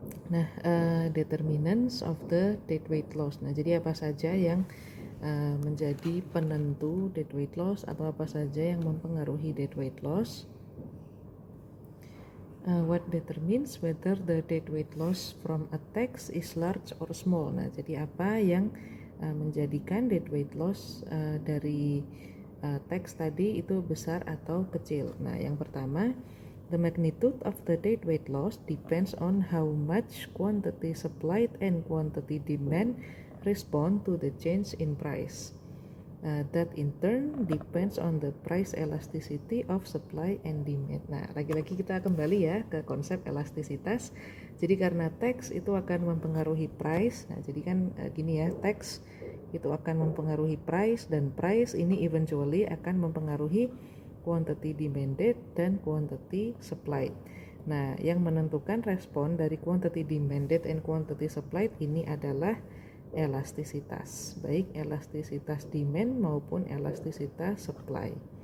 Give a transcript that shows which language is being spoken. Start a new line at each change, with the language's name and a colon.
English: Nah, determinants of the deadweight loss.
Indonesian: Nah, jadi apa saja yang menjadi penentu deadweight loss atau apa saja yang mempengaruhi deadweight loss.
English: What determines whether the deadweight loss from a tax is large or small.
Indonesian: Nah, jadi apa yang menjadikan deadweight loss dari tax tadi itu besar atau kecil. Nah, yang pertama,
English: the magnitude of the deadweight loss depends on how much quantity supplied and quantity demand respond to the change in price. That in turn depends on the price elasticity of supply and demand.
Indonesian: Nah, lagi-lagi kita kembali ya ke konsep elastisitas. Jadi karena tax itu akan mempengaruhi price. Nah, jadi kan gini ya, tax itu akan mempengaruhi price dan price ini eventually akan mempengaruhi quantity demanded dan quantity supplied. Nah, yang menentukan respon dari quantity demanded and quantity supplied ini adalah elastisitas, baik elastisitas demand maupun elastisitas supply.